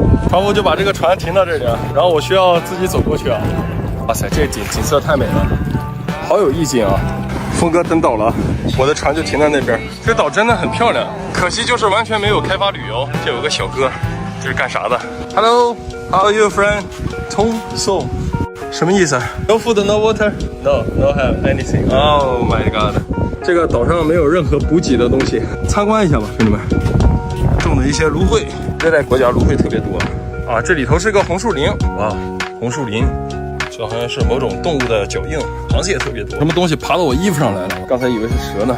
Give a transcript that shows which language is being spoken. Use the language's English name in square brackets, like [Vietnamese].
[Chinese] 船夫就把这个船停到这里，然后我需要自己走过去啊。哇塞，这景色太美了，好有意境啊！峰哥登岛了，我的船就停在那边。这岛真的很漂亮，可惜就是完全没有开发旅游。这有个小哥，这是干啥的 ？ [English] Hello, how are you, friend? [Chinese] 通送，什么意思 [English] ？No food, no water, no have anything. Oh my god！ [Chinese] 这个岛上没有任何补给的东西，参观一下吧，兄弟们。种的一些芦荟，热带国家芦荟特别多啊。这里头是个红树林，哇，红树林。这好像是某种动物的脚印，螃蟹也特别多。什么东西爬到我衣服上来了？刚才以为是蛇呢。